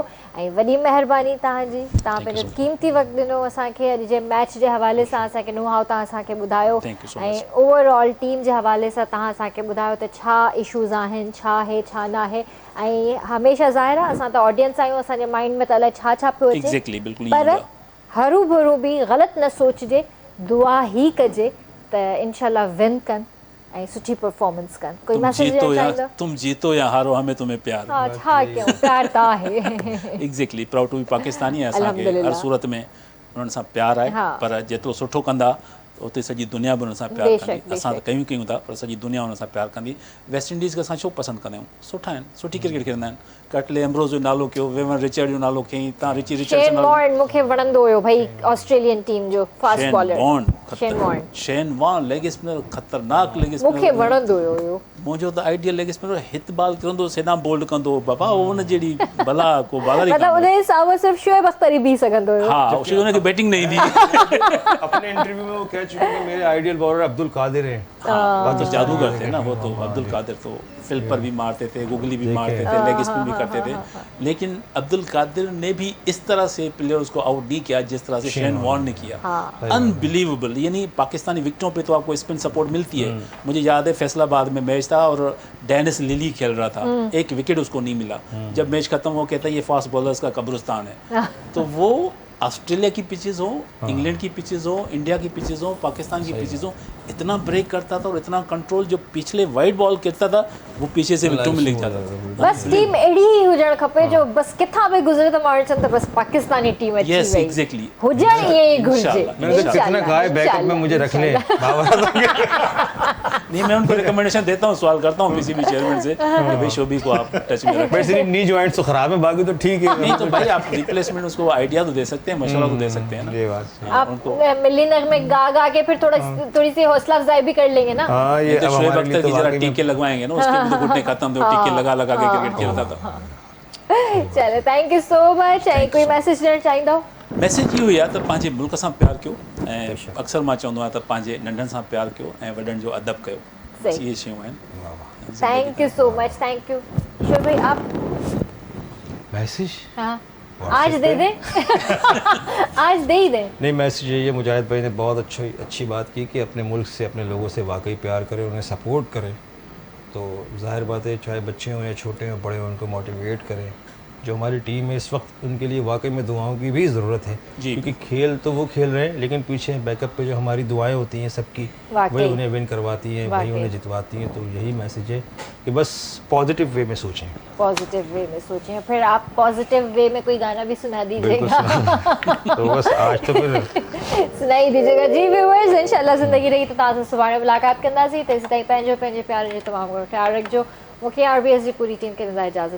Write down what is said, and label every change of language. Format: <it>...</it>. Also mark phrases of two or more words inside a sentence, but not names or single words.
<sd>ऐं वॾी महिरबानी तव्हांजी, तव्हां पंहिंजो क़ीमती वक़्तु ॾिनो असांखे, अॼु जे मैच जे हवाले सां असांखे नुहाव तव्हां असांखे ॿुधायो ऐं</sd> <en>overall team</en> <sd>जे हवाले सां तव्हां असांखे ॿुधायो त छा इशूज़ आहिनि, छा आहे छा न आहे, ऐं हमेशह ज़ाहिर आहे असां त ऑडियंस आहियूं, असांजे माइंड में त अलाए छा छा पियो अचे, पर हरू भरू बि ग़लति न सोचिजे, दुआ ई कजे त इंशाल्लाह विन कनि ऐं सुठी परफॉर्मेंस कनि। कोई</sd> <hi>तुम</hi> <sd>मैसेज</sd> <hi>जीतो</hi> <sd>ॾियणु</sd> <hi>या</hi> <sd>चाहींदा?</sd> <hi>तुम जीतो या हारो हमें तुम्हें प्यार।</hi> <sd>हा छा कयूं, प्यार त आहे। एग्ज़ैक्टली,</sd> <en>proud to be Pakistani</en> <sd>आहे। असांखे हर अल्हम्दुलिल्लाह। सूरत में उन्हनि सां प्यार आहे, हा। पर जेतिरो सुठो कंदा उते सॼी दुनिया बि उन सां प्यार बेशक, कंदी। असां त बेशक। कयूं था, पर सॼी दुनिया उन सां प्यार कंदी। वेस्ट इंडीज़ खे असां छो पसंदि कंदा आहियूं? सुठा आहिनि, सुठी क्रिकेट खेॾंदा आहिनि। कटले एम्ब्रोज़ जो नालो कयो, वेवन रिचर्ड जो नालो खयईं, तव्हां रिची रिचर्ड शेन वॉर्न मूंखे वणंदो हुयो भाई, ऑस्ट्रेलियन टीम जो फास्ट शेन बॉलर। वॉर्न शेन वॉर्न शेन वॉर्न</sd> <en>leg spinner,</en> <sd>ख़तरनाक</sd> <en>leg spinner.</en> <sd>मूंखे वणंदो हुयो। मुंहिंजो त आइडियल</sd> <en>leg spinner,</en> <sd>हित बाल किरंदो सेना बोल्ड कंदो, बाबा हुन जहिड़ी भला को बालर ई मतलब उन कान्हे। हिसाब सां सिर्फ शोएब अख्तर ही बीह सघंदो हुयो। हा, उनखे बैटिंग न ईंदी।</sd> <hi>अपने इंटरव्यू में वो कह चुके हैं कि मेरे आइडियल बॉलर अब्दुल कादिर हैं। हाँ, तो जादूगर थे ना वो, तो अब्दुल कादिर तो फ्लिपर भी मारते थे, गुगली भी मारते थे,</hi> <en>leg spin</en> <hi>भी करते थे। लेकिन अब्दुल कादिर ने भी इस तरह से प्लेयर्स को आउट नहीं किया जिस तरह से शेन वॉर्न ने किया। अनबिलीवेबल। यानी पाकिस्तानी विकेटों पे तो आपको</hi> <en>spin support</en> <hi>मिलती है। मुझे याद है फैसलाबाद में मैच था और डेनिस लिली खेल रहा था, एक विकेट उसको नहीं मिला। जब मैच खत्म हो कहता है ये</hi> <en>fast bowlers</en> <hi>का कब्रिस्तान है। तो वो ऑस्ट्रेलिया की पिचेस हो, इंग्लैंड की पिचेस हो, इंडिया की पिचेस हो, पाकिस्तान की पिचेस हो, इतना ब्रेक करता था और इतना कंट्रोल, जो पिछले</hi> <en>wide ball</en> <hi>खेलता था वो पीछे से विकेटों में लेके जाता था।</hi> <sd>बस टीम अहिड़ी ही हुजणु खपे जो बस किथां बि गुज़रे त माण्हू चवनि त बस पाकिस्तानी टीम अची Yes, वई। exactly. हुजणु ईअं ई घुरिजे। इंशाल्लाह।</sd> <hi>मैंने कहा कितना कहा है बैकअप में मुझे रख ले नहीं, मैं उनको रिकमेंडेशन देता हूँ, सवाल करता हूँ किसी भी चेयरमैन से कि भाई शोभी को आप टच में रखें। वैसे नी जॉइंट्स तो खराब है, बाकी तो ठीक है। नहीं तो भाई आप रिप्लेसमेंट उसको आइडिया तो दे सकते हैं, मशवरा तो दे सकते हैं ना। ये बात सही। आप मिली नगमे गा के फिर थोड़ी सी हौसला अफजाई भी कर लेंगे ना। हाँ, ये ये तो अब शोएब हमारे लिए अख्तर तो की जरा वाकई में टीके लगवाएंगे ना, उसके भी तो घुटने खत्म थे, टीके लगा लगा के क्रिकेट खेलता था।</hi> <en>चलो thank you so much.</en> <sd>ऐं कोई मैसेज ॾियणु चाहींदव? मैसेज इहो ई आहे त पंहिंजे मुल्क सां प्यार कयो, ऐं अक्सर मां चवंदो आहियां त पंहिंजे नंढनि सां प्यार कयो ऐं वॾनि जो अदब कयो। सही। इहे शयूं आहिनि।</sd> <en>thank you so much, thank you. शोएब</en> <hi>भाई आप? मैसेज हाँ आज दे दें। आज दे ही दें। नहीं, मैसेज यही है, मुजाहिद भाई ने बहुत अच्छी बात की कि अपने मुल्क से, अपने लोगों से वाकई प्यार करें, उन्हें सपोर्ट करें। तो जाहिर बात है चाहे बच्चे हों या छोटे हों, बड़े हों, उनको मोटिवेट करें। जो हमारी टीम है इस वक्त, उनके लिए वाकई में दुआओं की भी ज़रूरत है, क्योंकि खेल तो वो खेल रहे हैं, लेकिन पीछे बैकअप पे जो हमारी दुआएं होती हैं सबकी, वही उन्हें विन करवाती हैं, वही उन्हें जितवाती हैं। तो यही मैसेज है कि बस</hi> <en>positive way</en> <hi>में सोचें।</hi> <en>positive way</en> <hi>में सोचें। फिर आप</hi> <en>positive way</en> <hi>में कोई गाना भी सुना दीजिएगा। तो बस आज तो फिर सुनाई दीजिएगा।</hi> <sd>जी व्यूअर्स, इंशाल्लाह ज़िंदगी रही तो तव्हां सां सुभाणे मुलाक़ात कंदासीं। तेसि ताईं पंहिंजे प्यार जो तमामु घणो ख़्यालु रखिजो। मूंखे RBS जी पूरी टीम खे ॾींदा इजाज़त।</sd>